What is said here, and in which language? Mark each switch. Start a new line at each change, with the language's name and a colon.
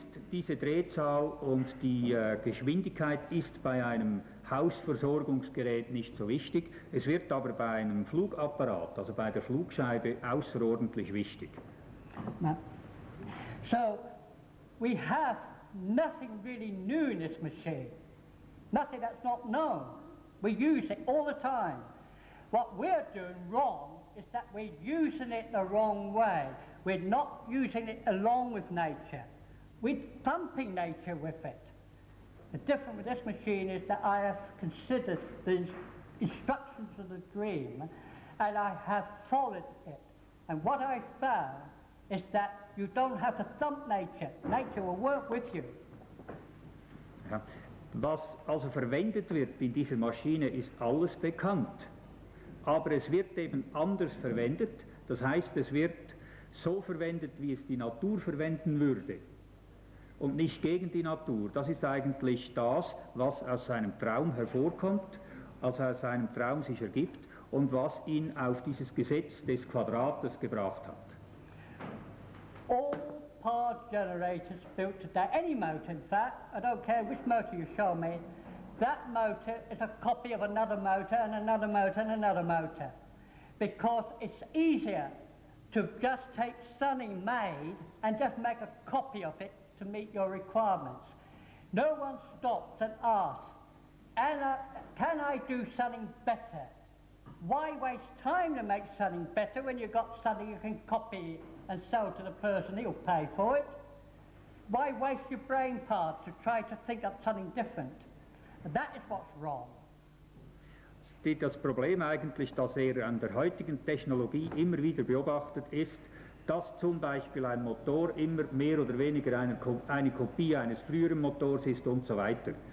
German: Diese Drehzahl und die Geschwindigkeit ist bei einem Hausversorgungsgerät nicht so wichtig. Es wird aber bei einem Flugapparat, also bei der Flugscheibe, außerordentlich wichtig.
English: So, we have nothing really new in this machine. Nothing that's not known. We use it all the time. What we're doing wrong is that we're using it the wrong way. We're not using it along with nature. We're thumping nature with it. The difference with this machine is that I have considered the instructions of the dream and I have followed it. And what I found is that you don't have to thump nature. Nature will work with you.
German: Ja. Was also verwendet wird in dieser Maschine ist alles bekannt. Aber es wird eben anders verwendet. Das heißt, es wird so verwendet, wie es die Natur verwenden würde. Und nicht gegen die Natur. Das ist eigentlich das, was aus seinem Traum hervorkommt, als aus seinem Traum sich ergibt und was ihn auf dieses Gesetz des Quadrates gebracht hat.
English: All power generators built today, any motor in fact, I don't care which motor you show me, that motor is a copy of another motor and another motor and another motor. Because it's easier to just take something made and just make a copy of it to meet your requirements. No one stops and asks, can I do something better? Why waste time to make something better when you've got something you can copy and sell to the person, he'll pay for it? Why waste your brain parts to try to think up something different? And that is what's wrong.
German: Steht das Problem eigentlich, das an der heutigen Technologie immer wieder beobachtet ist, dass zum Beispiel ein Motor immer mehr oder weniger eine Kopie eines früheren Motors ist und so weiter.